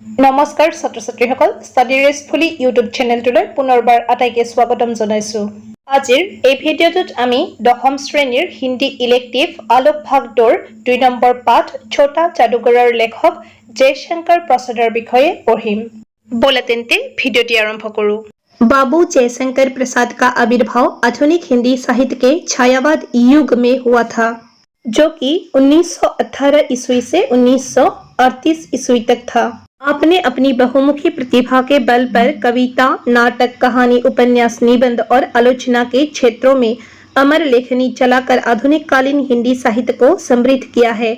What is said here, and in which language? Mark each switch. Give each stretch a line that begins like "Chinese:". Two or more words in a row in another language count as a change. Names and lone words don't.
Assamese: নমস্কাৰ ছাত্ৰ ছাত্ৰীসকল ষ্টাডি ৰেষ্টফুলি
English: YouTube channel
Assamese: পুনৰবাৰ আটাইকে স্বাগতম জনাইছো। আজিৰ এই ভিডিঅ'টোত আমি দশম শ্ৰেণীৰ
English: Hindi elective
Assamese: আলোক ভাগ 2 2 নম্বৰ পাঠ ছোটা জাদুঘৰৰ লেখক জয়শঙ্কৰ প্ৰসাদৰ বিষয়ে পঢ়িম। বলা তেন্তে ভিডিঅ'টি আৰম্ভ কৰো।
Hindi: बाबू जयशंकर प्रसाद का आविर्भाव आधुनिक हिंदी साहित्य के छायावाद युग में हुआ था, जो कि 1918 ईस्वी से 1938 ईस्वी तक था। आपने अपनी बहुमुखी प्रतिभा के बल पर कविता, नाटक, कहानी, उपन्यास, निबंध और आलोचना के क्षेत्रों में अमर लेखनी चलाकर आधुनिक कालीन हिंदी साहित्य को समृद्ध किया है।